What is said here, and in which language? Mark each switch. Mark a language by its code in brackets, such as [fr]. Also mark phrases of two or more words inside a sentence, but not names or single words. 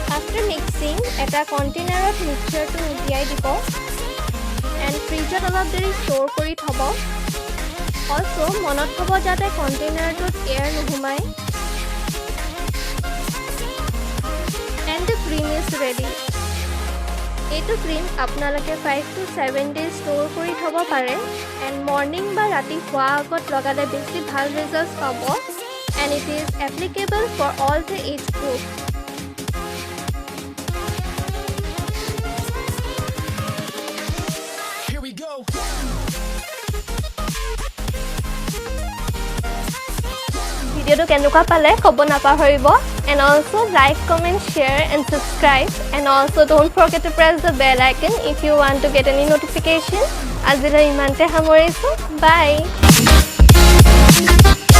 [en] After mixing, [as] এটা কণ্টেইনাৰত মিক্সচাৰটো উলিয়াই দিব and ফ্ৰিজত অলপ দেৰি ষ্ট'ৰ কৰি থ'ব। Also মনত থ'ব যাতে কণ্টেইনাৰটোত এয়াৰ নোসোমায়। [en] And the cream is ready. [as] এইটো ক্ৰীম আপোনালোকে [en] 5 to 7 days [as] ষ্ট'ৰ কৰি থ'ব পাৰে and মৰ্নিং বা ৰাতি শোৱাৰ আগত লগালে বেছি ভাল ৰিজাল্টছ পাব [en] and it is applicable for all the age group. Here we go. [as] ভিডিওটো কেনেকুৱা পালে ক'ব নাপাহৰিব [en] and also like, comment, share and subscribe and also don't forget to press the bell icon if you want to get any notification. [as] আজিলৈ ইমানতে সামৰিছোঁ। [en] Bye.